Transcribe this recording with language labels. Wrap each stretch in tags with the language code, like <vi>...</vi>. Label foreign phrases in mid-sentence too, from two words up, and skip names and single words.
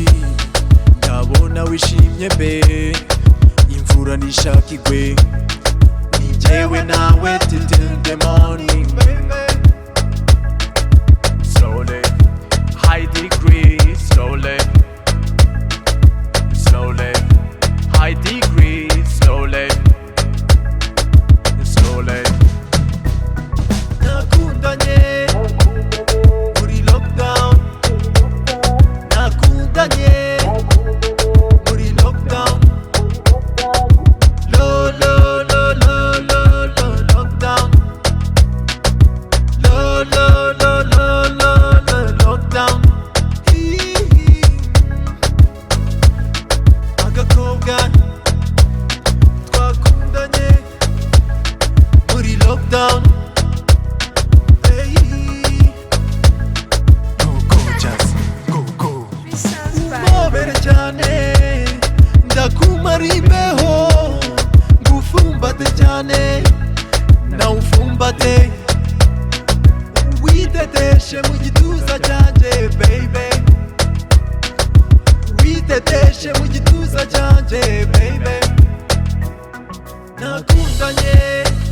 <rw>ndabona wishimye mbe imvura nishaka igwe ni jewe nawe</rw> <en>till the morning slowly high degree slowly slowly high degree slowly slowly</en> <rw>nakundanye muri lockdown. Lo lo lo lo lo lo lockdown. Lo lo lo lo lo lo lockdown. Agakobwa twakundanye muri lockdown. Ndakumara imbeho ngufumbate cyane nawe ufumbate witeteshe mu gituza cyanjye baby witeteshe mu gituza cyanjye baby nakundanye</rw>